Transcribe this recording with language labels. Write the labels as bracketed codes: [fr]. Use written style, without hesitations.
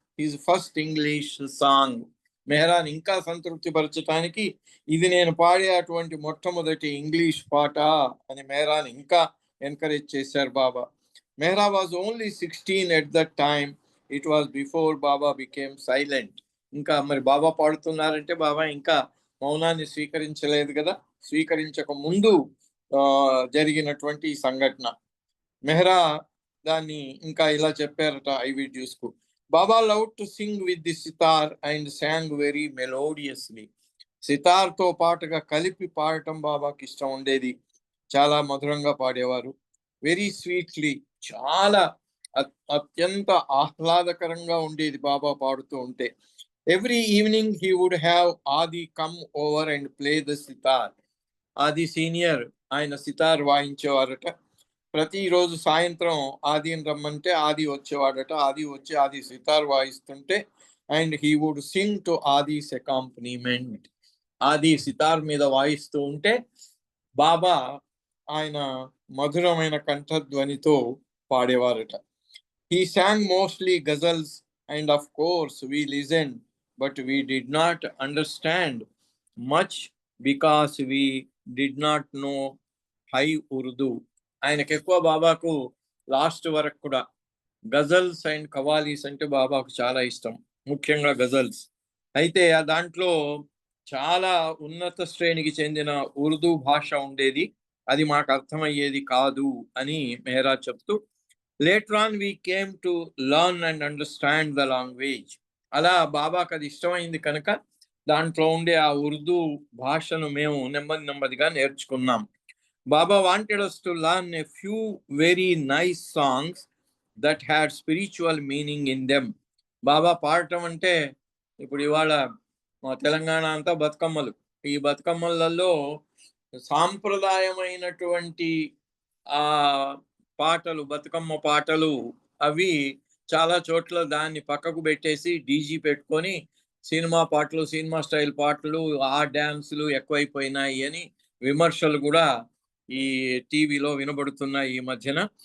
[en] his first English song. [te] మెహరాన్ ఇంకా సంతృప్తి పరచడానికి ఇది నేను పాడే అటువంటి మొట్టమొదటి ఇంగ్లీష్ పాట అని మెహరాన్ ఇంకా ఎంకరేజ్ చేశారు బాబా. [en] Mehra was only 16 at that time. It was before Baba became silent. [te] ఇంకా మరి బాబా పాడుతున్నారంటే బాబా ఇంకా మౌనాన్ని స్వీకరించలేదు కదా, స్వీకరించక ముందు జరిగినటువంటి ఈ సంఘటన. మెహ్రా దాన్ని ఇంకా ఇలా చెప్పారట IVDs కు. [en] Baba loved to sing with the sitar and sang very melodiously. [te] సితార్తో పాటుగా కలిపి పాడటం బాబాకి ఇష్టం ఉండేది, చాలా మధురంగా పాడేవారు. [en] very sweetly, [te] చాలా అత్యంత ఆహ్లాదకరంగా ఉండేది బాబా పాడుతూ ఉంటే. [en] Every evening he would have Adi come over and play the sitar. [te] ఆది సీనియర్ ఆయన సితార్ వాయించేవారట. ప్రతిరోజు సాయంత్రం ఆదిని రమ్మంటే ఆది వచ్చేవాడట. ఆది వచ్చి ఆది sitar వాయిస్తుంటే [en] And he would sing to Adi's accompaniment. [te] ఆది సితార్ మీద వాయిస్తూ ఉంటే బాబా ఆయన మధురమైన కంఠధ్వనితో పాడేవారట. [en] He sang mostly ghazals and of course we listened, but we did not understand much because we did not know high Urdu. [te] ఆయనకు ఎక్కువ బాబాకు లాస్ట్ వరకు కూడా గజల్స్ అండ్ కవాలీస్ అంటే బాబాకు చాలా ఇష్టం, ముఖ్యంగా గజల్స్. అయితే దాంట్లో చాలా ఉన్నత శ్రేణికి చెందిన ఉర్దూ భాష ఉండేది, అది మాకు అర్థమయ్యేది కాదు అని మెహ్రా చెప్తూ, [en] later on we came to learn and understand the language. [te] అలా బాబాకు అది ఇష్టమైంది కనుక దాంట్లో ఉండే ఆ ఉర్దూ భాషను మేము నెమ్మదిగా నేర్చుకున్నాం. [en] Baba wanted us to learn a few very nice songs that had spiritual meaning in them. [te] బాబా పాడటం అంటే ఇప్పుడు ఇవాళ మా తెలంగాణ అంతా బతుకమ్మలు. ఈ బతుకమ్మలలో సాంప్రదాయమైనటువంటి ఆ పాటలు, బతుకమ్మ పాటలు, అవి చాలా చోట్ల దాన్ని పక్కకు పెట్టేసి డీజీ పెట్టుకొని సినిమా పాటలు, సినిమా స్టైల్ పాటలు, ఆ డ్యాన్సులు ఎక్కువైపోయినాయి అని విమర్శలు కూడా ఈ టీవీలో వినబడుతున్నాయి ఈ మధ్యన.